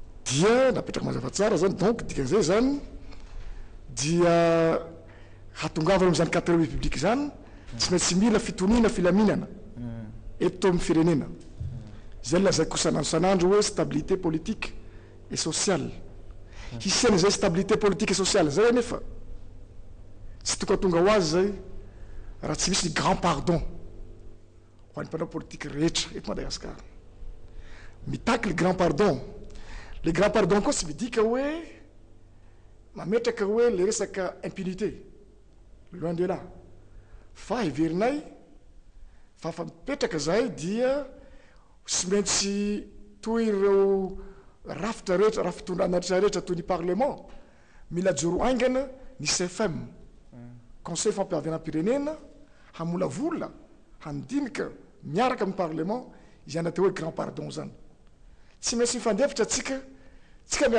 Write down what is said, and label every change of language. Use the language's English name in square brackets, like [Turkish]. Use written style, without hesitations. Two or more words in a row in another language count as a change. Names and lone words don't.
[Malagasy] dia napetraka mazava tsara zany donc dikan'izay zany dia hatongavana am'izany [French] cadre république [Malagasy] zany tsy maintsy mila fitonina filaminana eto amin'ny firenena zay lazay kosanandro sanandro hoe [French] stabilité politique et sociale [Malagasy] hisena zay [French] stabilité politique et sociale [Malagasy] zay nefa tsy tokony tonga ho azy zay raha tsy misy ny [French] grand pardon [Malagasy] ho an'ny mpanao politique rehetra eto Madagasikara mitaky le [French] grand pardon [Malagasy] koa tsy midika hoe mametraka hoe le resaka impunité [French] loin de [Malagasy] là fa heverinay fa mipetraka zay dia tsy maintsy toy ireo rafitra rehetra raha fitondrana rehetra toy ny parlement mila joro aingana ny CFM conseil fampiavenam-pirenena hamolavola handinika miaraka amin'ny parlement izany atao hoe [French] grand pardon [Malagasy] zany tsy maintsy mifandefitra tsika miara